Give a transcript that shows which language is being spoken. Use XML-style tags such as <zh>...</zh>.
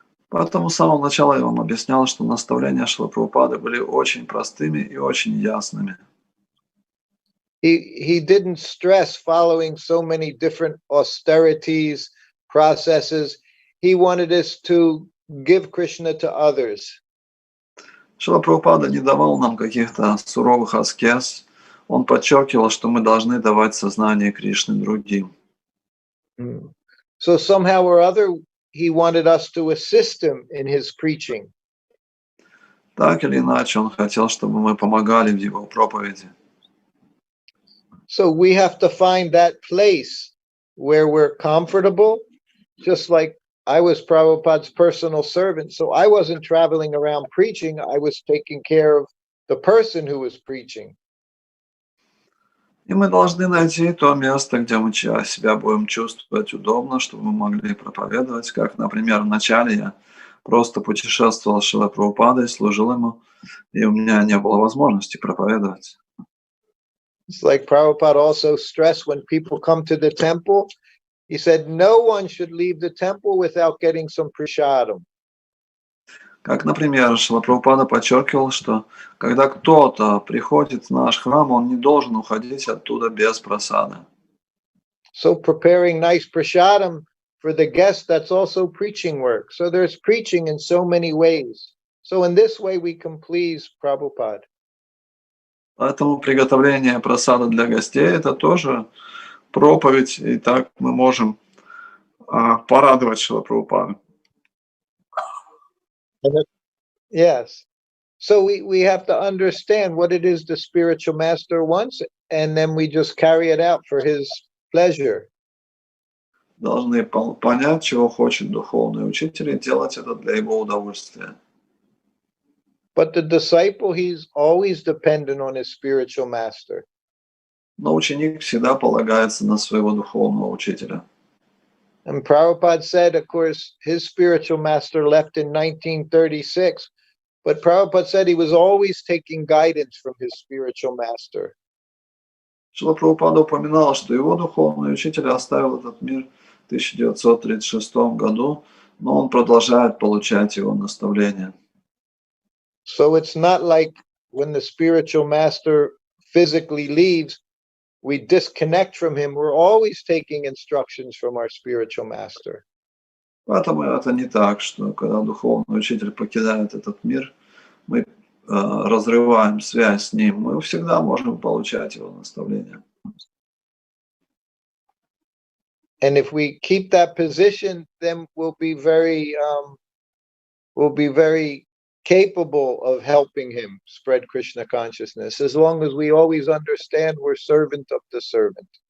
<ru>Поэтому с самого начала я вам объяснял, что наставления Шрилы Прабхупады были очень простыми и очень ясными.</ru> <en>He didn't stress following so many different austerities, processes. He wanted us to give Krishna to others.</en> <ru>Шрила Прабхупада не давал нам каких-то суровых аскез. Он подчеркивал, что мы должны давать сознание Кришны другим.</ru> <en>So somehow or other, he wanted us to assist him in his preaching.</en> <ru>Так или иначе, он хотел, чтобы мы помогали в его проповеди.</ru> <en>So we have to find that place where we're comfortable, just like I was Prabhupada's personal servant. So I wasn't traveling around preaching. I was taking care of the person who was preaching.</en> <ru>И мы должны найти то место, где мы себя будем чувствовать удобно, чтобы мы могли проповедовать. Как, например, вначале я просто путешествовал с Шрилой Прабхупадой, служил ему, и у меня не было возможности проповедовать.</ru> <en>It's like Prabhupada also stressed when people come to the temple, he said, no one should leave the temple without getting some prasadam.</en> <ru>Как, например, Шрила Прабхупада подчеркивал, что когда кто-то приходит в наш храм, он не должен уходить оттуда без прасада.</ru> <en>So preparing nice prasadam for the guest, that's also preaching work. So there's preaching in so many ways. So in this way we can please Prabhupada.</en> <ru>Поэтому приготовление прасада для гостей – это тоже проповедь, и так мы можем порадовать Шрилу Прабхупаду.</ru> <en>Yes. So we have to understand what it is the spiritual master wants, and then we just carry it out for his pleasure.</en> <ru>Должны понять, чего хочет духовный учитель, и делать это для его удовольствия.</ru> <en>But the disciple, he's always dependent on his spiritual master.</en> <ru>Но ученик всегда полагается на своего духовного учителя.</ru> <en>And Prabhupada said, of course, his spiritual master left in 1936, but Prabhupada said he was always taking guidance from his spiritual master.</en> <ru>Шрила Прабхупада упоминал, что его духовный учитель оставил этот мир в 1936 году, но он продолжает получать его наставления.</ru> <en>So it's not like when the spiritual master physically leaves, we disconnect from him. We're always taking instructions from our spiritual master.</en> <ru>Поэтому это не так, что когда духовный учитель покидает этот мир, мы разрываем связь с ним. Мы всегда можем получать его наставления.</ru> <en>And if we keep that position, then we'll be very capable of helping him spread Krishna consciousness, as long as we always understand we're servant of the servant.</en>